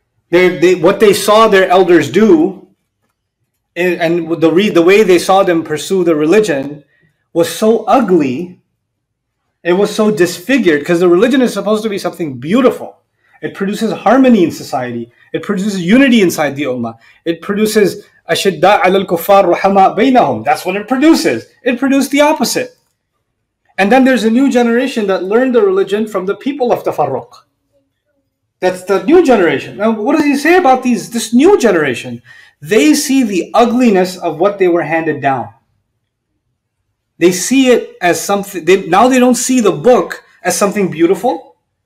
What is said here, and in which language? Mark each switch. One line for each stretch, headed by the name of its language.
English: What they saw their elders do, and the way they saw them pursue the religion was so ugly. It was so disfigured, because the religion is supposed to be something beautiful. It produces harmony in society. It produces unity inside the ummah. It produces
Arabic: أَشِدَّاءَ عَلَى الْكُفَّارِ رُحَمَاء بَيْنَهُمْ.
English: That's what it produces. It produced the opposite. And then there's a new generation that learned the religion from the people of Tafarruq. That's the new generation. Now, what does he say about this new generation? They see the ugliness of what they were handed down. They see it as something, now they don't see the book as something beautiful.